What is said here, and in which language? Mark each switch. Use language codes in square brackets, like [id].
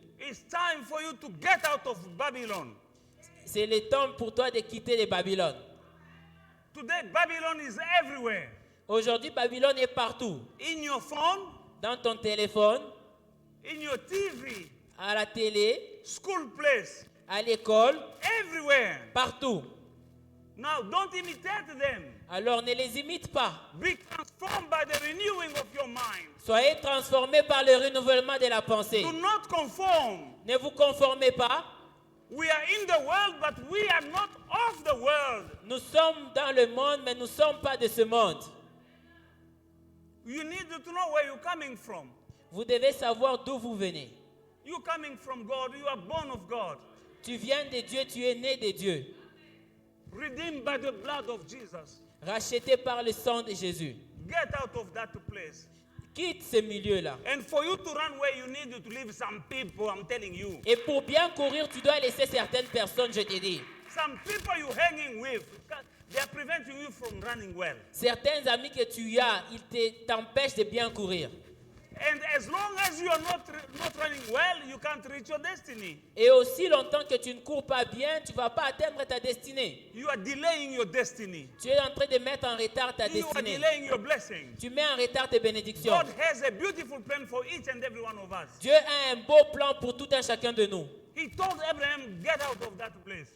[en] It's time for you to get out of Babylon. [fr] C'est le temps pour toi de quitter les Babylone. [en] Today, Babylon is everywhere. [fr] Aujourd'hui, Babylone est partout. [en] In your phone, [fr] Dans ton téléphone, [en] in your TV, [fr] à la télé, [en] school place, [fr] à l'école, [en] everywhere. [fr] partout. [en] Now, don't imitate them. [fr] Alors ne les imite pas. [en] Be transformed by the renewing of your mind. [fr] Soyez transformés par le renouvellement de la pensée. [en] Do not conform. [fr] Ne vous conformez pas. [en] We are in the world, but we are not of the world. [fr] Nous sommes dans le monde, mais nous ne sommes pas de ce monde. [en] You need to know where you're coming from. [fr] Vous devez savoir d'où vous venez. [en] You're coming from God. You are born of God. [fr] Tu viens de Dieu, tu es né de Dieu. [en] Redeemed by the blood of Jesus. [fr] Racheté par le sang de Jésus. [en] Get out of that place. [fr] Quitte ce milieu-là. [en] And for you to run where you need to leave some people, I'm telling you. [fr] Et pour bien courir, tu dois laisser certaines personnes, je te dis. [en] Some people you're hanging with, they are preventing you from running well. [fr] Certains amis que tu as, ils t'empêchent de bien courir. [en] And as long as you are not running well, you can't reach your destiny. [fr] Et aussi longtemps que tu ne cours pas bien, tu ne vas pas atteindre ta destinée. [en] You are delaying your destiny. [fr] Tu es en train de mettre en retard ta [en] You are [fr] destinée. [en] delaying your blessings. [fr] Tu mets en retard tes bénédictions. [en] God has a beautiful plan for each and every one of us. [fr] Dieu a un beau plan pour tout un chacun de nous. [en] He told Abraham, get out of that place.